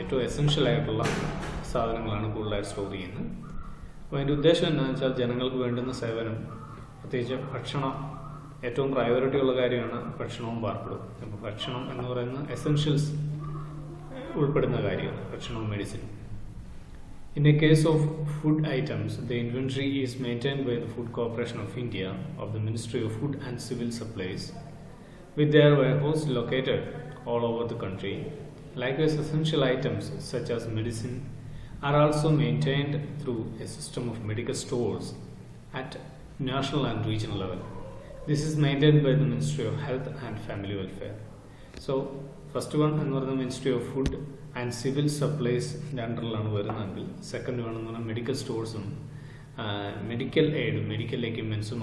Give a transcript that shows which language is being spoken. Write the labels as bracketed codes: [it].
[ml] ഏറ്റവും എസെൻഷ്യൽ ആയിട്ടുള്ള സാധനങ്ങളാണ് കൂടുതലായിട്ട് സ്റ്റോർ ചെയ്യുന്നത്. അപ്പോൾ അതിൻ്റെ ഉദ്ദേശം എന്താണെന്ന് വെച്ചാൽ ജനങ്ങൾക്ക് വേണ്ടുന്ന സേവനം, പ്രത്യേകിച്ച് ഭക്ഷണം ഏറ്റവും പ്രയോറിറ്റി ഉള്ള കാര്യമാണ്. ഭക്ഷണവും പാർപ്പിടും. അപ്പോൾ ഭക്ഷണം എന്ന് പറയുന്ന എസെൻഷ്യൽസ് ഉൾപ്പെടുന്ന കാര്യമാണ് ഭക്ഷണവും മെഡിസിനും. [en] In a case of food items, the inventory is maintained by the Food Corporation of India of the Ministry of Food and Civil Supplies, with their warehouse located all over the country. Likewise, essential items such as medicine are also maintained through a system of medical stores at national and regional level. This is maintained by the Ministry of Health and Family Welfare. So, first one [ml] എന്ന് പറയുന്നത് ministry of food and civil സപ്ലൈസിൻ്റെ അണ്ടറിലാണ് വരുന്നതെങ്കിൽ, second one എന്ന് പറഞ്ഞാൽ medical സ്റ്റോഴ്സും medical എയ്ഡും medical എക്യുപ്മെൻസും.